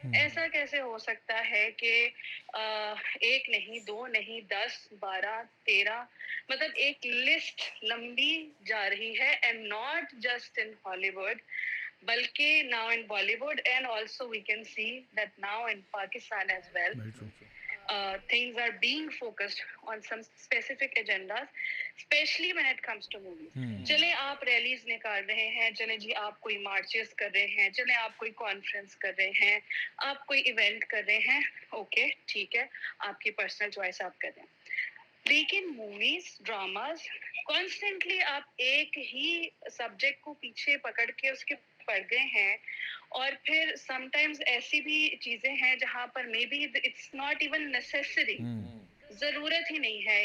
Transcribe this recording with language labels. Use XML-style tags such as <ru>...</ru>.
<ur>ایسا کیسے ہو سکتا ہے کہ ایک نہیں, دو نہیں, 10, 12, 13, مطلب ایک لسٹ لمبی جا رہی ہے,</ur> <en>and not just in Hollywood</en> <ur>بلکہ</ur> <en>now in Bollywood, and also we can see that now in Pakistan as well. Things are being focused on some specific agendas, especially when it comes to movies.</en> <ur>چلیں آپ release نکال رہے ہیں, چلیں جی آپ کوئی مارچز کر رہے ہیں, چلیں آپ کوئی کانفرنس کر رہے ہیں, آپ کوئی ایونٹ کر رہے ہیں, اوکے ٹھیک ہے, آپ کی پرسنل چوائس آپ کر رہے ہیں. لیکن موویز, ڈراماز, کانسٹنٹلی آپ ایک ہی سبجیکٹ کو پیچھے پکڑ کے اس کے پڑ گئے ہیں, اور پھر سم ٹائمز ایسی بھی چیزیں ہیں جہاں پر</ur> <en>may be it's not even necessary,</en> <ur>ضرورت ہی نہیں ہے.</ur>